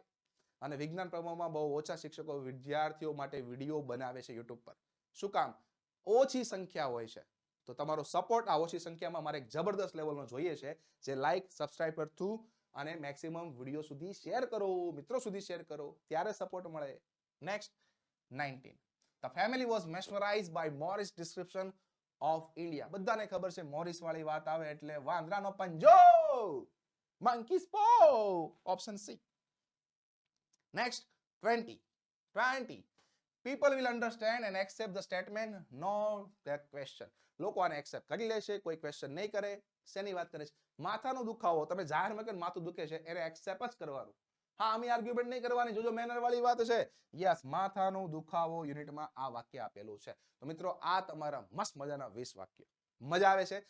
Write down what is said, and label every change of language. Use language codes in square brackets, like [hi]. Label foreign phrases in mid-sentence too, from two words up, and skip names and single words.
[gu] અને વિજ્ઞાન પ્રવાહમાં બહુ ઓછા શિક્ષકો વિદ્યાર્થીઓ માટે વિડીયો બનાવે છે યુટ્યુબ પર. શું કામ? ઓછી સંખ્યા હોય છે. તો તમારો સપોર્ટ આ ઓછી સંખ્યામાં મારે એક જબરદસ્ત લેવલનો જોઈએ છે, જે [en] like subscribe [gu] કરતું અને મેક્સિમમ વિડીયો સુધી શેર કરો, મિત્રો સુધી શેર કરો, ત્યારે સપોર્ટ મળે. નેક્સ્ટ 19. [en] The family was mesmerized by Morris description of India. [gu] બધાને ખબર છે મોરિસ વાળી વાત આવે એટલે વાંદરાનો પંજો, [en] monkey's paw, option C. Next 20. People will understand and accept the statement no question. [gu] લોકો આને એક્સેપ્ટ કરી લેશે, કોઈ ક્વેશ્ચન નહીં કરે. શેની વાત કરે છે? માથાનો દુખાવો, તમે જાહેરમાં કે માથું દુખે છે એને એક્સેપ્ટ જ કરવાનું. હા, અમે આર્ગ્યુમેન્ટ નહીં કરવાની, જોજો મેનર વાળી વાત છે. યસ, માથાનો દુખાવો યુનિટમાં આ વાક્ય આપેલું છે. તો મિત્રો આ તમારા મસ્ત મજાના 20 વાક્ય. મજા આવે છે?